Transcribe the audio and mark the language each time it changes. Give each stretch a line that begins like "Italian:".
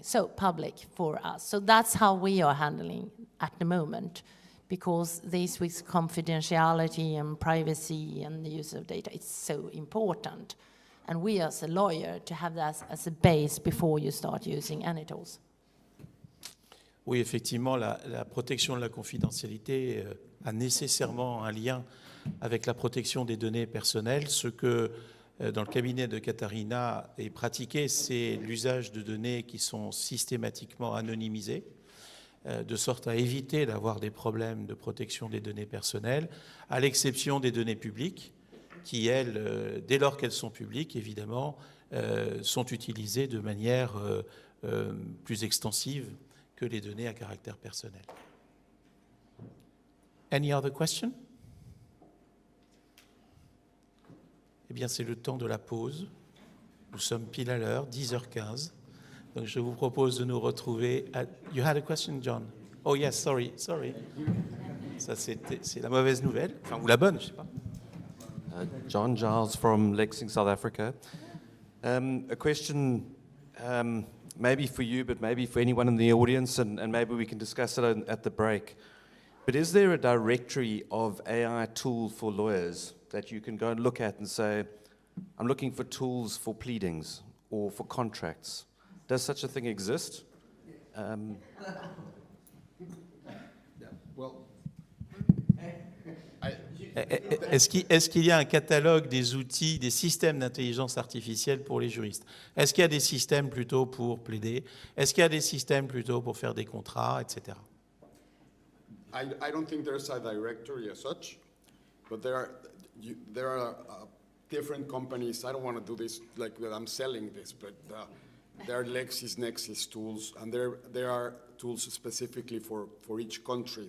English: So public for us. So that's how we are handling at the moment, because this with confidentiality and privacy and the use of data, it's so important. And we as a lawyer to have that as a base before you start using any tools.
French: Oui, effectivement, la protection de la confidentialité a nécessairement un lien avec la protection des données personnelles, ce que dans le cabinet de Katarina est pratiqué, c'est l'usage de données qui sont systématiquement anonymisées, de sorte à éviter d'avoir des problèmes de protection des données personnelles, à l'exception des données publiques, qui, elles, dès lors qu'elles sont publiques, évidemment, sont utilisées de manière plus extensive que les données à caractère personnel.
English: Any other question?
French: Eh bien, c'est le temps de la pause. Nous sommes pile à l'heure, 10h15. Donc, je vous propose de nous retrouver.
English: You had a question, John? Oh, yes, sorry.
French: Ça, c'est la mauvaise nouvelle. Enfin, ou la bonne, je ne sais pas.
English: John Giles from Lexing, South Africa. A question maybe for you, but maybe for anyone in the audience, and maybe we can discuss it at the break. But is there a directory of AI tools for lawyers that you can go and look at and say, I'm looking for tools for pleadings or for contracts? Does such a thing exist?
French: Est-ce qu'il y a un catalogue des outils, des systèmes d'intelligence artificielle pour les juristes? Est-ce qu'il y a des systèmes plutôt pour plaider? Est-ce qu'il y a des systèmes plutôt pour faire des contrats, etc.?
English: I don't think there's a directory as such, but there are different companies. I don't want to do this like that I'm selling this, but there are LexisNexis tools, and there are tools specifically for each country.